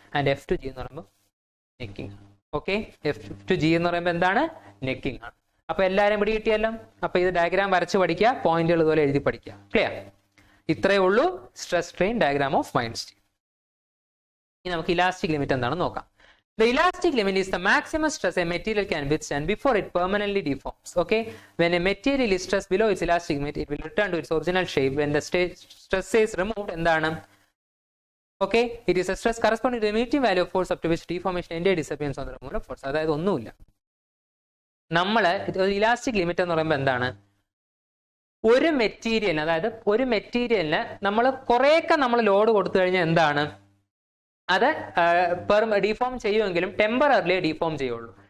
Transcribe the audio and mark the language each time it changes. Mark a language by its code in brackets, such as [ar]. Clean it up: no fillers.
[ml] And F to G എന്ന് പറയുമ്പോൾ necking ആണ്. ഓക്കെ, F to G എന്ന് പറയുമ്പോൾ എന്താണ് നെക്കിംഗ് ആണ്. അപ്പൊ എല്ലാവരും പിടി കിട്ടിയല്ലോ. അപ്പൊ ഇത് ഡയഗ്രാം വരച്ച് പഠിക്കുക, പോയിന്റുകൾ ഇതുപോലെ എഴുതി പഠിക്കുക. ക്ലിയർ? ഇത്രയേ ഉള്ളൂ stress strain diagram of mild steel. ഇനി നമുക്ക് ഇലാസ്റ്റിക് ലിമിറ്റ് എന്താണെന്ന് നോക്കാം. [en] The elastic limit is the maximum stress a material can withstand before it permanently deforms. Okay, when a material is stressed below its elastic limit, it will return to its original shape when the stress is removed. എന്താണ്? Okay, it is a stress corresponding to the minimum value of force up to which deformation entirely disappears on the removal of force. [ml] അതായത് ഒന്നുമില്ല, നമ്മൾ elastic limit എന്ന് പറയുമ്പോൾ എന്താണ്, ഒരു മെറ്റീരിയലിന്, അതായത് ഒരു മെറ്റീരിയലിന് നമ്മൾ കുറേയൊക്കെ നമ്മൾ ലോഡ് കൊടുത്തു കഴിഞ്ഞാൽ എന്താണ് അത് ഡീഫോം ചെയ്യുമെങ്കിലും ടെമ്പററിലേ ഡീഫോം ചെയ്യുള്ളൂ.